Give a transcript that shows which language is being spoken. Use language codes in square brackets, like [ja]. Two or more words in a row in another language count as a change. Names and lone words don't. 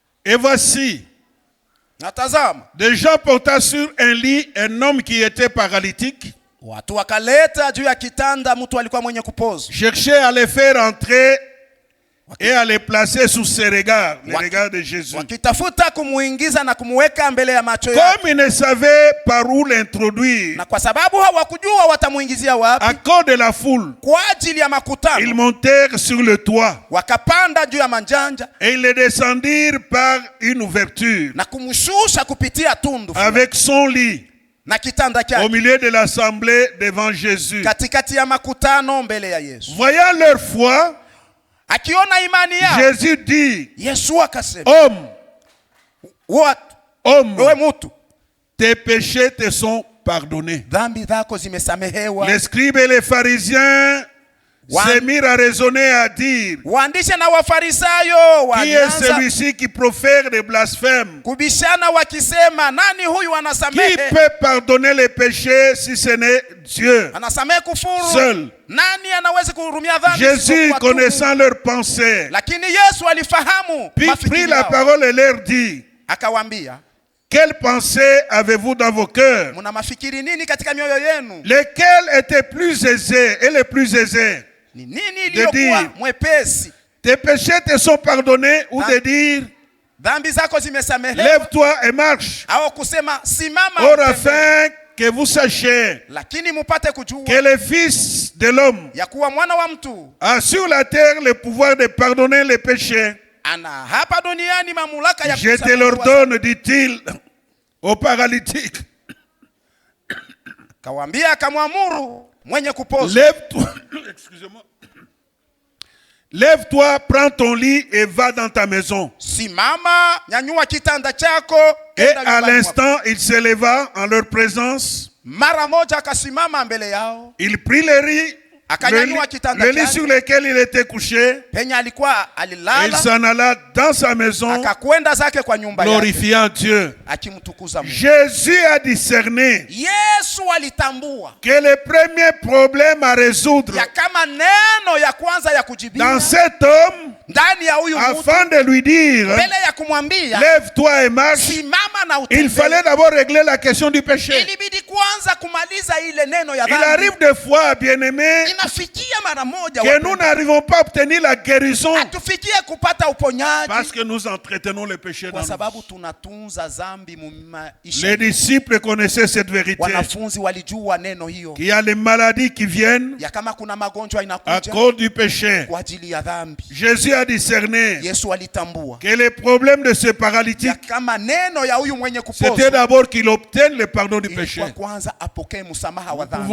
[fr] Et voici, [sw] Na tazama, [fr] des gens portant sur un lit un homme qui était paralytique, [sw] watu wakaleta juu ya kitanda mtu alikuwa mwenye kupozwa. [fr] cherchaient à les faire entrer et à les placer sous ses regards, les regards de Jésus. [sw] Wakitafuta kumuingiza na kumuweka mbele ya macho yake. [fr] Comme ils ne savaient par où l'introduire, [sw] Na kwa sababu hawakujua watamuingizia wapi, [fr] à cause de la foule, [sw] kwa ajili ya [fr] ils [sw] makutano, [fr] montèrent sur le toit [sw] wakapanda juu ya manjanja [fr] et ils le descendirent par une ouverture [sw] na kumshusha kupitia tundu [fr] avec son lit [sw] na kitanda [fr] au [sw] chake [fr] milieu de l'assemblée devant Jésus. [sw] katikati ya makutano mbele ya Yesu. [fr] Voyant leur foi, [sw] Akiona imani yao, [fr] Jésus dit, [sw] Yesu akasema, [fr] homme, wewe [sw] homme, mtu, [fr] tes péchés te sont pardonnés. [sw] dhambi zako zimesamehewa. [fr] Les scribes et les pharisiens se mirent à raisonner, à dire, [sw] Waandishi na Wafarisayo [fr] qui est [sw] walianza [fr] celui-ci qui profère des blasphèmes? [sw] kubishana wakisema, nani huyu [fr] Qui [sw] anasamehe? [fr] peut pardonner les péchés si ce n'est Dieu [sw] Anasamehe kufuru? [fr] seul? [sw] Nani anaweza kuhurumia dhambi? [fr] Jésus, [sw] isipokuwa tu? [fr] connaissant leurs pensées, [sw] Lakini Yesu alifahamu [fr] puis prit [sw] mafikiri [fr] la [sw] yao. [fr] parole et leur dit, [sw] Akawaambia, [fr] quelles pensées avez-vous dans vos cœurs? [sw] muna mafikiri nini katika mioyo yenu? [fr] Lesquelles étaient plus aisées et les plus aisées? [sw] Ni nini iliyokuwa [fr] dire, [sw] mwepesi? [fr] Tes péchés te sont pardonnés, ou de dire, [sw] Dhambi zako zimesamehewa, [fr] lève-toi et marche. [sw] au kusema simama [fr] Or, [sw] utembee? [fr] afin que vous sachiez [sw] Lakini mupate kujua [fr] que le Fils de l'homme [sw] ya kuwa mwana wa mtu [fr] a sur la terre le pouvoir de pardonner les péchés. [sw] ana hapa duniani mamlaka ya [fr] Je te [sw] kusamehe [fr] l'ordonne, dit-il au paralytique. [sw] Kawambia, akamwamuru mwenye kupozwa, [fr] Lève-toi, excusez-moi. Lève-toi, prends ton lit et va dans ta maison. [sw] simama, nyanyua kitanda chako, [fr] Et [sw] enda [fr] à [sw] nyumbani mwako. [fr] l'instant, il se leva en leur présence. [sw] Mara moja akasimama mbele yao, [fr] Il prit [sw] akanyanyua kitanda [fr] le lit [sw] chake [fr] sur lequel il était couché. [sw] penye alikuwa [fr] Et il [sw] alilala, [fr] s'en alla dans sa maison, [sw] akakwenda zake kwa nyumba yake [fr] glorifiant Dieu. [sw] akimtukuza Mungu. [fr] Jésus a discerné [sw] Yesu alitambua [fr] que le premier problème à résoudre [sw] ya kama neno ya kwanza ya kujibia [fr] dans cet homme, [sw] ndani ya huyu mtu, [fr] afin de lui dire, [sw] mbele ya kumwambia [fr] lève-toi et marche, [sw] simama na [fr] il [sw] utembee, [fr] fallait d'abord régler la question du péché. [sw] ilibidi kwanza kumaliza ile neno ya [fr] Il [sw] dhambi. [fr] arrive des fois, bien-aimés, [sw] Inafikia mara moja [fr] que nous n'arrivons pas à obtenir la guérison [sw] hatufikie kupata uponyaji [fr] parce que nous entretenons le péché dans [sw] kwa [fr] nous. [sw] sababu tunatunza dhambi mu maisha. [fr] Les disciples connaissaient cette vérité, [sw] Wanafunzi walijua neno hiyo [fr] qu'il y a les maladies qui viennent [sw] ya kama kuna magonjwa [fr] à [sw] inakuja [fr] cause du péché. [sw] kwa ajili ya dhambi. [fr] Jésus a discerné [sw] Yesu alitambua [fr] que le problème de ce [sw] ya [fr] paralytique, [sw] kama neno ya huyu mwenye [fr] c'était [sw] kupozwa [fr] d'abord qu'il obtienne le pardon du péché. [sw] ilikuwa kwanza apokee msamaha wa [fr] Nous pouvons